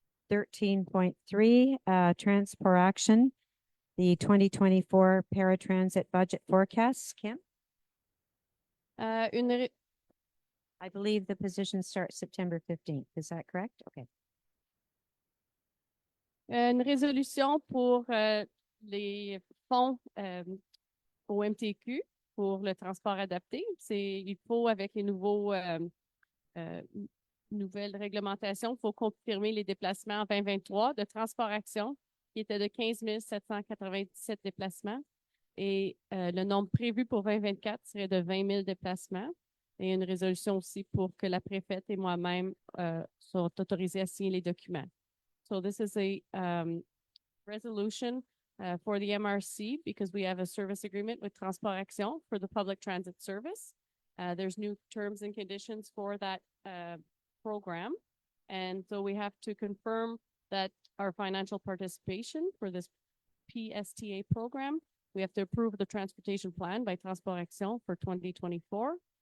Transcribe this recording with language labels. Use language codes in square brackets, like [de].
[en] 13.3, transport action, the 2024 paratransit budget forecasts. Kim? I believe the position starts September 15th. Is that correct? Okay. [fr] Une résolution pour les fonds au MTQ pour le transport adapté. Il faut, avec les nouvelles réglementations, il faut confirmer les déplacements en 2023 de Transport Action, qui était de 15 797 déplacements. Et le nombre prévu pour 2024 serait de 20 000 déplacements. Et une résolution aussi pour que la préfète et moi-même soient autorisés à signer les documents. [en] So this is a resolution for the MRC because we have a service agreement with Transport Action for the public transit service. There's new terms and conditions for that program. And so we have to confirm that our financial participation for this PSTA program, we have to approve the transportation plan by Transport Action for 2024.